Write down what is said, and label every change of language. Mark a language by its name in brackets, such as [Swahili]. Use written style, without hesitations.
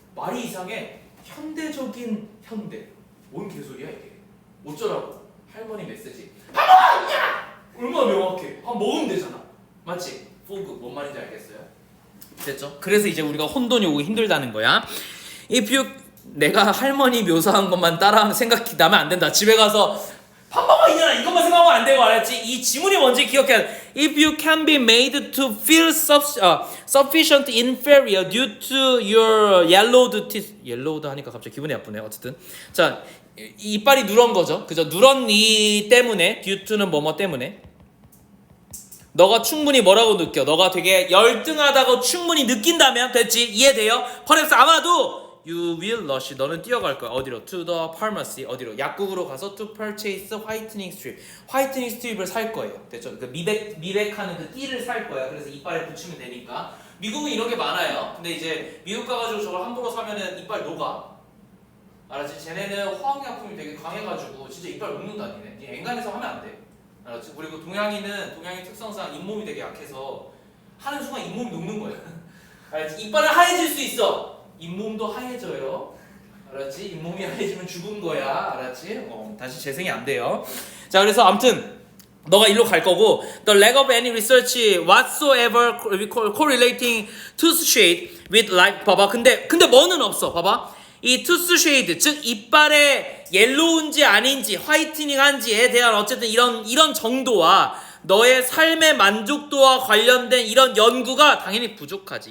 [Korean] 말이 이상해. 현대적인 현대. 뭔 개소리야 이게? 어쩌라고? 할머니 메시지. 밥 먹어! 야! 얼마나 명확해. 밥 먹으면 되잖아. 맞지? 포그 뭔 말인지 알겠어요? 됐죠? 그래서 이제 우리가 혼돈이 오기 힘들다는 거야. If you 내가 할머니 묘사한 것만 따라하면 생각이 나면 안 된다. 집에 가서 밥 먹어 이년아 이것만 생각하면 안 되고 알았지? 이 지문이 뭔지 기억해야 돼. [English] If you can be made to feel sufficient inferior due to your yellowed teeth. [Korean] yellowed 하니까 갑자기 기분이 나쁘네. 어쨌든 자 이빨이 누런 거죠. 그죠? 누런 이 때문에 due to는 뭐뭐 때문에 너가 충분히 뭐라고 느껴? 너가 되게 열등하다고 충분히 느낀다면 됐지? 이해돼요? 퍼랩스 아마도 you will rush 너는 뛰어갈 거야. 어디로? [English] to the pharmacy 어디로? [Korean] 약국으로 가서 to purchase whitening strip 화이트닝 스트립을 살 거예요. 됐죠? 그 미백하는 그 띠를 살 거야. 그래서 이빨에 붙이면 되니까. 미국은 이런 게 많아요. 근데 이제 미국 가가지고 저걸 함부로 사면은 이빨 녹아. 알았지? 쟤네는 화학약품이 되게 강해가지고 진짜 이빨 녹는다 니네. 니 엔간해서 하면 안 돼. 알았지? 그리고 동양인 특성상 잇몸이 되게 약해서 하는 순간 잇몸이 녹는 거야. 알았지? 이빨은 하얘질 수 있어. 잇몸도 하얘져요. 알았지? 잇몸이 하얘지면 죽은 거야. 알았지? 다시 재생이 안 돼요. [English] 자, 그래서 아무튼 너가 일로 갈 거고 the lack of any research whatsoever correlating tooth shade with life 봐봐. [Korean] 근데 뭐는 없어. 봐봐. 이 tooth shade 즉 이빨의 옐로우인지 아닌지 화이트닝한지에 대한 어쨌든 이런 정도와 너의 삶의 만족도와 관련된 이런 연구가 당연히 부족하지.